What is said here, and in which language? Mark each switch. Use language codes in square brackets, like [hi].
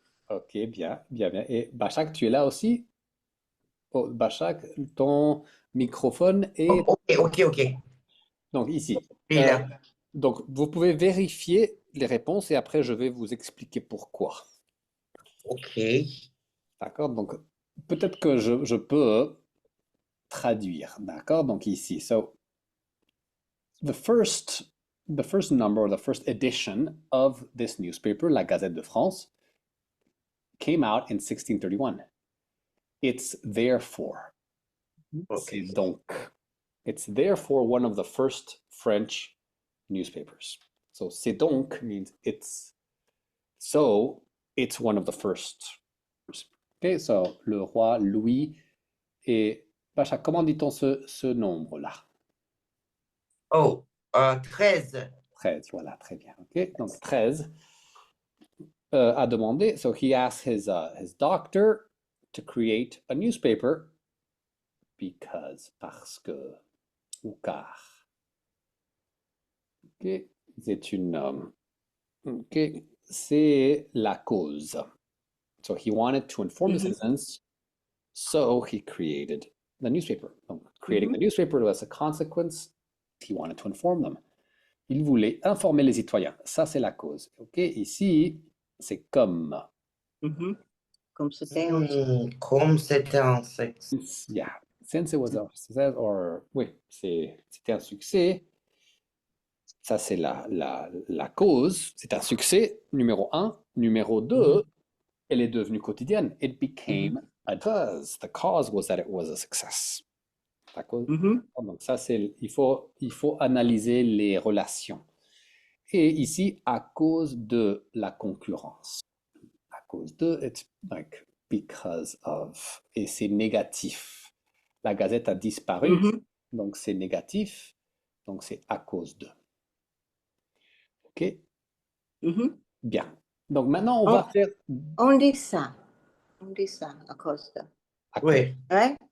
[fr] Ok, bien, bien, bien. Et Bachak, tu es là aussi? Oh, Bachak, ton microphone est Ok. donc ici. Il est là. Donc, vous pouvez vérifier les réponses et après, je vais vous expliquer pourquoi. Ok. D'accord? Donc, peut-être que je peux traduire. D'accord? Donc, ici. [en] So, the first number, or the first edition of this newspaper, La Gazette de France, came out in 1631. It's therefore. Ok. [fr] C'est donc. [en] It's therefore one of the first French newspapers. So, c'est donc means it's. So, it's one of the first. [fr] Okay, so, le roi Louis et Pacha, comment dit-on ce nombre-là? Oh, 13. 13, voilà, très bien. Ok, donc 13 a demandé, [en] so he asked his doctor to create a newspaper [fr] parce que, ou car. Ok, c'est ok, c'est la cause. [en] So he wanted to inform the citizens, so he created the newspaper. Donc, creating the newspaper was a consequence. He wanted to inform them. [fr] Il voulait informer les citoyens. Ça, c'est la cause. Ok, ici, c'est comme. Mhm. Comme c'était un Comme c'était un sexe. [en] Yeah, since it was a success, or [fr] oui, c'était un succès. Ça, c'est la cause. C'est un succès, numéro un. Numéro deux, elle est devenue quotidienne. [en] It became a buzz. The cause was that it was a success. [fr] La cause. Mhm. Donc ça, il faut analyser les relations. Et ici, à cause de la concurrence. [en] À cause de, it's like because of. [fr] Et c'est négatif. La gazette a disparu, donc c'est négatif. Donc c'est à cause de. OK? Mhm. Bien. Donc maintenant, on va faire. On dit ça. On dit ça à cause de. À cause. Oui. Ouais?